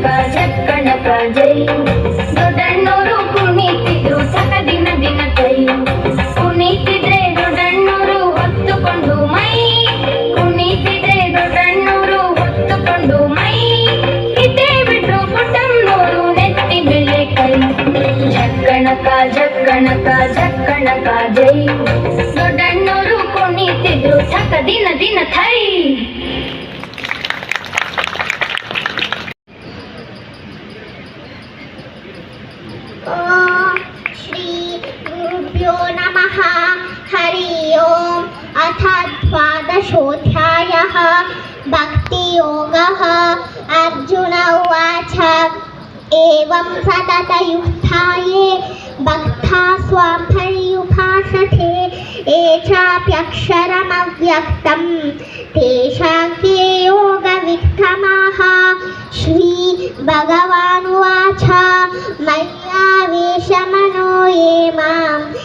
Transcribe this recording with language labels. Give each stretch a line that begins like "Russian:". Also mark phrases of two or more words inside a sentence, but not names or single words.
Kannada: ಜಕ್ಕಣಕ ಜೈ ದೊಡ್ಡಣ್ಣೋರು ಕುಣಿತಿದ್ರು ಸಕ ದಿನ ದಿನ ಕೈ ಕುಣಿತಿದ್ರೆ ದೊಡ್ಡಣ್ಣೋರು ಹೊತ್ತುಕೊಂಡು ಮೈ ಕುಣಿತಿದ್ರೆ ದೊಡ್ಡಣ್ಣೋರು ಹೊತ್ತುಕೊಂಡು ಮೈ ಇಟ್ಟೇ ಬಿಟ್ರು ಪುಟ್ಟಣ್ಣೋರು ನೆತ್ತಿ ಮೇಲೆ ಕೈ ಜಕ್ಕಣಕ ಜಕ್ಕಣಕ ಜಕ್ಕಣಕ ಜೈ ದೊಡ್ಡಣ್ಣೋರು ಕುಣಿತಿದ್ರು ಸಕ ದಿನ ದಿನ ಥೈ
Sanskrit: ಶ್ರೀ ಗುರುಭ್ಯೋ ನಮಃ ಹರಿ ಓಂ ಅಥ ದ್ವಾದಶೋಧ್ಯಾಯಃ ಭಕ್ತಿಯೋಗಃ ಅರ್ಜುನ ಉವಾಚ ಏವಂ ಸತತಯುಕ್ತಾಯೇ ಭಕ್ತಾ ಸ್ವಾಂ ಪರ್ಯುಪಾಸತೆ ಯೇ ಚಾಪ್ಯಕ್ಷರಮವ್ಯಕ್ತಂ ತೇಷಾಂ ಕೆ ಯೋಗವಿತ್ತಮಾಃ ಶ್ರೀ ಭಗವಾನುವಾಚ ಮಯ್ಯಾವೇಶಮನೋ ಯೇ ಮಾಂ